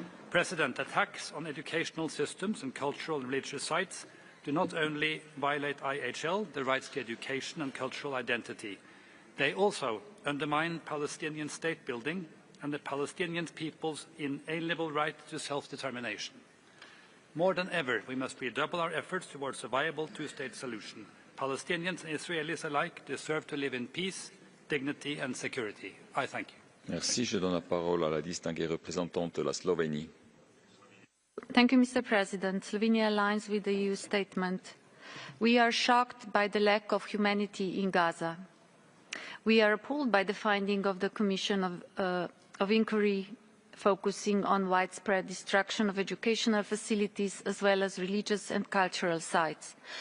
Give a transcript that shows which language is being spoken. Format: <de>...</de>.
<en>President, attacks on educational systems and cultural and religious sites do not only violate IHL, the rights to education and cultural identity, they also undermine Palestinian state building and the Palestinian people's inalienable right to self-determination. More than ever, we must redouble our efforts towards a viable two-state solution. Palestinians and Israelis alike deserve to live in peace, dignity and security. I thank you.</en> <fr>Merci. Je donne la parole à la distinguée représentante de la Slovénie.</fr> <en>Thank you, Mr. President. Slovenia aligns with the EU statement. We are shocked by the lack of humanity in Gaza. We are appalled by the finding of the Commission of Inquiry focusing on widespread destruction of educational facilities as well as religious and cultural sites.</en>